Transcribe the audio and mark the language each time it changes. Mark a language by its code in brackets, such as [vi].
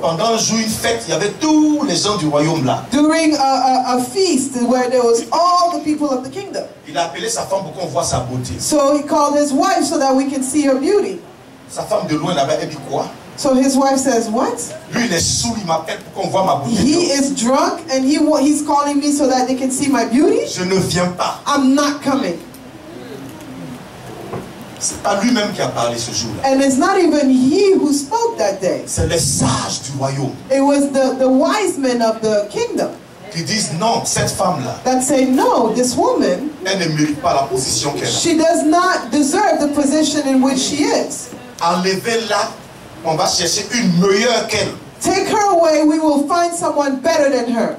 [fr] Pendant un jour, une fête, il y avait tous les gens du royaume là. [en] During a feast where there was all the people of the kingdom. [fr] Il a appelé sa femme pour qu'on voit sa beauté. [en] So he called his wife so that we can see her beauty. [fr] Sa femme de loin là-bas, elle dit quoi? [en] So his wife says, "What? [fr] Lui, il est saoul, il m'appelle pour qu'on voit ma beauté. [en] He is drunk and he's calling me so that they can see my beauty? [fr] Je ne viens pas. [en] I'm not coming." [fr] C'est pas lui-même qui a parlé ce jour-là. [en] And it's not even he who spoke that day. [fr] C'est les sages du royaume [en] It was the wise men of the kingdom [fr] qui disent non, cette femme-là, [en] that say, "No, this woman, [fr] elle ne mérite pas la position qu'elle a. [en] she does not deserve the position in which she is. [fr] Enlevez-la, on va chercher une meilleure qu'elle. [en] Take her away, we will find someone better than her."